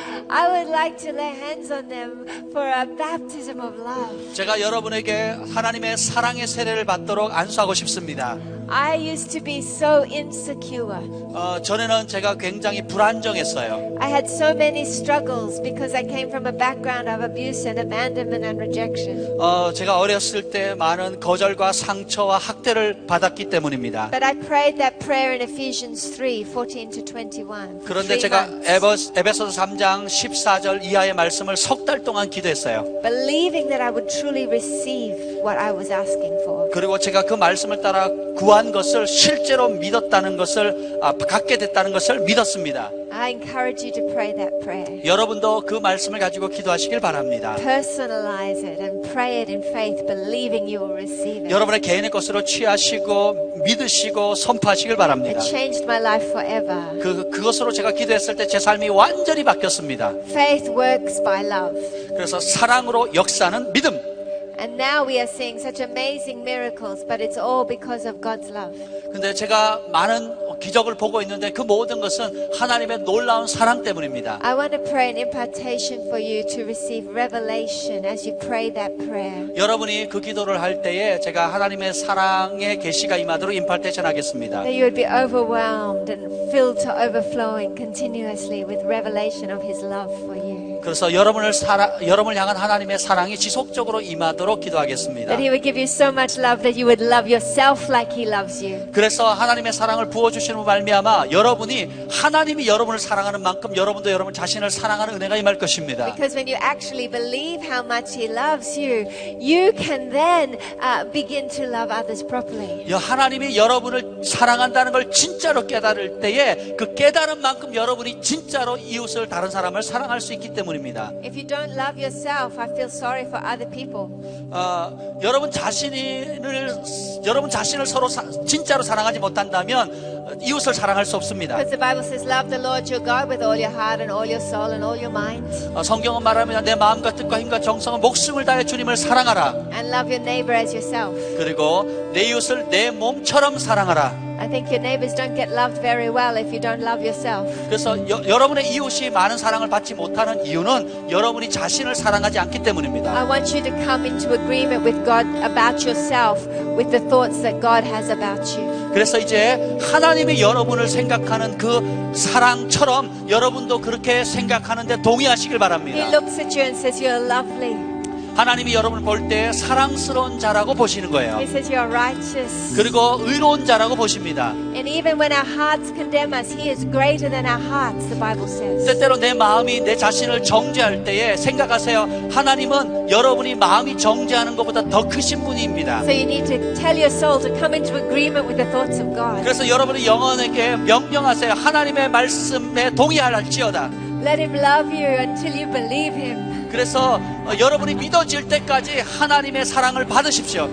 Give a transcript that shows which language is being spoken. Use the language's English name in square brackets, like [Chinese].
[English] I would like to lay hands on them for a baptism of love. [Korean] 제가 여러분에게 하나님의 사랑의 세례를 받도록 안수하고 싶습니다. [English] I used to be so insecure. [Korean] 전에는 제가 굉장히 불안정했어요. [English] I had so many struggles because I came from a background of abuse and abandonment and rejection. [Korean] 제가 어렸을 때 많은 거절과 상처와 학대를 받았기 때문입니다. [English] But I prayed that prayer in Ephesians 3:14 to 21. [Korean] 그런데 제가 에베소서 3장 14절 이하의 말씀을 석 달 동안 기도했어요. [English] Believing that I would truly receive what I was asking for. [Korean] 그리고 제가 그 말씀을 따라 구하 구한 것을 실제로 믿었다는 것을 갖게 됐다는 것을 믿었습니다. [English] I encourage you to pray that prayer. [Korean] 여러분도 그 말씀을 가지고 기도하시길 바랍니다. [English] Personalize it and pray it in faith, believing you will receive it. [Korean] 여러분의 개인의 것으로 취하시고 믿으시고 선포하시길 바랍니다. [English] It changed my life forever. [Korean] 그것으로 제가 기도했을 때 제 삶이 완전히 바뀌었습니다. [English] Faith works by love. [Korean] 그래서 사랑으로 역사하는 믿음. [English] And now we are seeing such amazing miracles, but it's all because of God's love. [Korean] 근데 제가 많은 기적을 보고 있는데 그 모든 것은 하나님의 놀라운 사랑 때문입니다. [English] I want to pray an impartation for you to receive revelation as you pray that prayer. [Korean] 여러분이 그 기도를 할 때에 제가 하나님의 사랑의 계시가 임하도록 임파테이션 하겠습니다. [English] That you would be overwhelmed and filled to overflowing continuously with revelation of His love for you. [Korean] 그래서 여러분을 향한 하나님의 사랑이 지속적으로 임하도록 기도하겠습니다. [English] That He would give you so much love that you would love yourself like He loves you. [Korean] 그래서 하나님의 사랑을 부어주시는 말미암아 여러분이 하나님이 여러분을 사랑하는 만큼 여러분도 여러분 자신을 사랑하는 은혜가 임할 것입니다. [English] Because when you actually believe how much He loves you, you can then begin to love others properly. [Korean] 하나님이 여러분을 사랑한다는 걸 진짜로 깨달을 때에 그 깨달은 만큼 여러분이 진짜로 이웃을 다른 사람을 사랑할 수 있기 때문입니다. [English] If you don't love yourself, I feel sorry for other people. [Korean] 여러분 자신을 서로 진짜로 사랑하지 못한다면 이웃을 사랑할 수 없습니다. [English] Because the Bible says, love the Lord your God with all your heart and all your soul and all your mind. [Korean] 성경은 말합니다. 내 마음과 뜻과 힘과 정성과 목숨을 다해 주님을 사랑하라. [English] And love your neighbor as yourself. [Korean] 그리고 내 이웃을 내 몸처럼 사랑하라. [English] I think your neighbors don't get loved very well if you don't love yourself. [Korean] 그래서 여러분의 이웃이 많은 사랑을 받지 못하는 이유는 여러분이 자신을 사랑하지 않기 때문입니다. [English] I want you to come into agreement with God about yourself with the thoughts that God has about you. [Korean] 그래서 이제 하나님이 여러분을 생각하는 그 사랑처럼 여러분도 그렇게 생각하는데 동의하시길 [English] He [Korean] 바랍니다. [English] looks at you and says, you're lovely. [Korean] 하나님이 여러분을 볼 때 사랑스러운 자라고 보시는 거예요. [English] He says, you're righteous. [Korean] 그리고 의로운 자라고 보십니다. [English] And even when our hearts condemn us, He is greater than our hearts, the Bible says. [Korean] 때때로 내 마음이 내 자신을 정죄할 때에 생각하세요. 하나님은 여러분이 마음이 정죄하는 것보다 더 크신 분입니다. [English] So you need to tell your soul to come into agreement with the thoughts of God. [Korean] 그래서 여러분의 영혼에게 명령하세요. 하나님의 말씀에 동의할지어다. [English] Let Him love you until you believe Him. [Korean] 그래서 여러분이 믿어질 때까지 하나님의 사랑을 받으십시오.